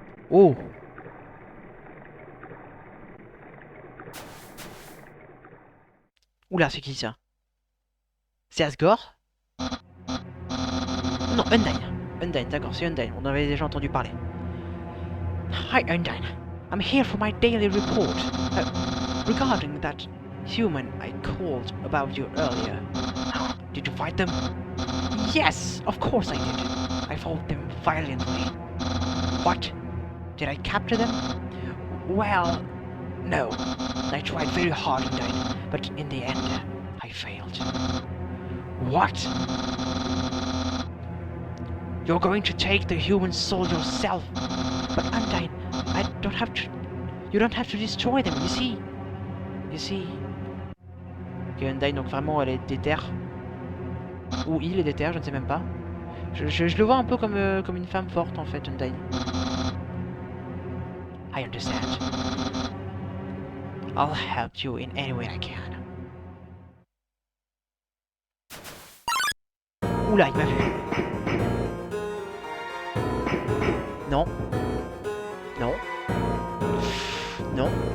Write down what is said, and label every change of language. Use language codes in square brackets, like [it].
[fr] Oh! Oula, c'est qui ça? C'est Asgore? Non, Undyne. Undyne, d'accord, c'est Undyne. On en avait déjà entendu parler. [en] Hi, Undyne. I'm here for my daily report. Regarding that human I called about you earlier. Did you fight them? Yes, of course I did. I fought them violently. What? Did I capture them? Well, no. I tried very hard, Undyne, but in the end, I failed. What? You're going to take the human soul yourself? But Undyne, I don't have to... You don't have to destroy them, you see. You see. [fr] Ok, Undyne, donc vraiment, elle est déter. Ou il est déter, je ne sais même pas. Je le vois un peu comme une femme forte, en fait, Undyne. [en] I understand. I'll help you in any way I can. [fr] Oula, il m'a vu. Non. Non. Non.